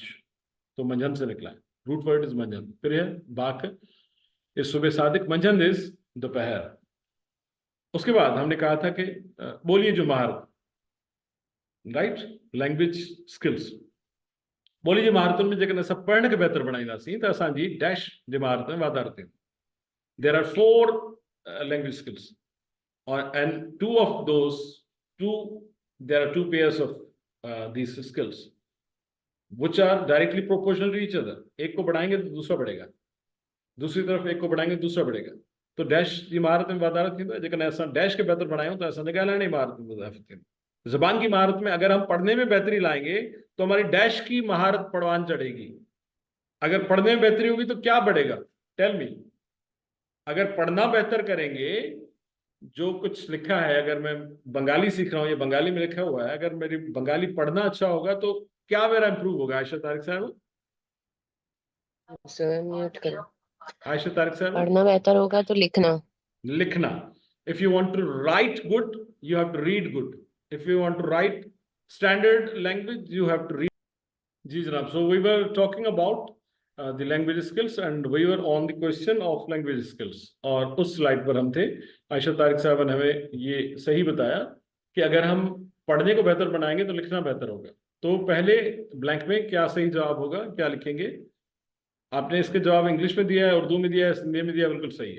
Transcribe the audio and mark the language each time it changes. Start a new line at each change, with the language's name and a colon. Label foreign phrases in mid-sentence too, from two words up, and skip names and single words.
Urdu: تو منجھند سے نکلا ہے,
English: root word is
Urdu: منجھند۔ پھر ہے باک، اس صبح صادق، منجھند is دوپہر. اس کے بعد ہم نے کہا تھا کہ بولیے جو مہارت، رائٹ,
English: language skills.
Sindhi: बोली जी महारतुनि में जेकॾहिं असां पढ़ण खे बहितर बणाईंदासीं त असांजी डैश जी महारत में वाधारो थींदो।
English: there are 4 language skills and two of those there are 2 pairs of these skills which are directly proportional to each other.
Urdu: ایک کو بڑھائیں گے تو دوسرا بڑھے گا، دوسری طرف ایک کو بڑھائیں گے دوسرا بڑھے گا.
Sindhi: तो डैश जी महारत में वाधारो थींदो। जेकॾहिं असां डैश खे बहितर बणायूं त असांजे ॻाल्हाइण जी महारत में इज़ाफ़ो थींदो।
Urdu: زبان کی مہارت میں اگر ہم پڑھنے میں بہتری لائیں گے تو ہماری ڈیش کی مہارت پروان چڑھے گی. اگر پڑھنے میں بہتری ہوگی تو کیا بڑھے گا,
English: tell me.
Urdu: اگر پڑھنا بہتر کریں گے، جو کچھ لکھا ہے، اگر میں بنگالی سیکھ رہا ہوں، یہ بنگالی میں لکھا ہوا ہے، اگر میری بنگالی پڑھنا اچھا ہوگا تو کیا میرا امپروو ہوگا? आयशा तारिक साहब, میوٹ کرو. आयशा तारिक साहब, پڑھنا بہتر ہوگا تو لکھنا, लिखना।
English: if you want to write good, you have to read good. If you want to write standard language, you have to read.
Urdu: جی جناب,
English: so we were talking about the language skills and we were on the question of language skills।
Urdu: اور اس سلائیڈ پر ہم تھے. عائشہ طارق صاحب نے ہمیں یہ صحیح بتایا کہ اگر ہم پڑھنے کو بہتر بنائیں گے تو لکھنا بہتر ہوگا. تو پہلے بلینک میں کیا صحیح جواب ہوگا، کیا لکھیں گے? آپ نے اس کے جواب انگلش میں دیا ہے، اردو میں دیا ہے، ہندی میں دیا ہے، بالکل صحیح ہے.